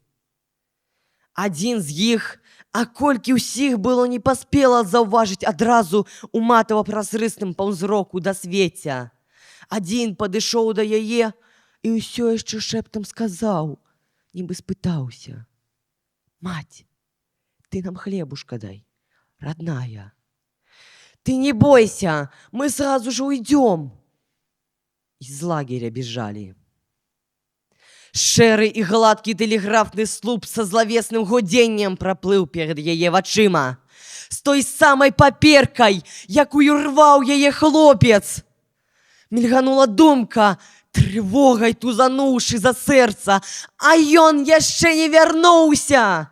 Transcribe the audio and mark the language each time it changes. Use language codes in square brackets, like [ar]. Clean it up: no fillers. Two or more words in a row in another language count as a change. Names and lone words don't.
[be] Адзін з іх, а колькі ўсіх было не паспела заўважыць адразу у матава-празрыстым паўзроку да свеця. Адзін падышоў да яе і ўсё яшчэ шэптам сказаў, нібы спытаўся: «Маць, [ru] ты нам хлебушка дай, родная. Ты не бойся, мы сразу же уйдем». Из лагеря бежали. [be] Шэры і гладкі тэлеграфны слуп са злавесным гудзеннем праплыў перад яе вачыма, з той самай паперкай, якую рваў яе хлопец. Мільганула думка, трывогай тузануўшы за сэрца, а ён яшчэ не вярнуўся.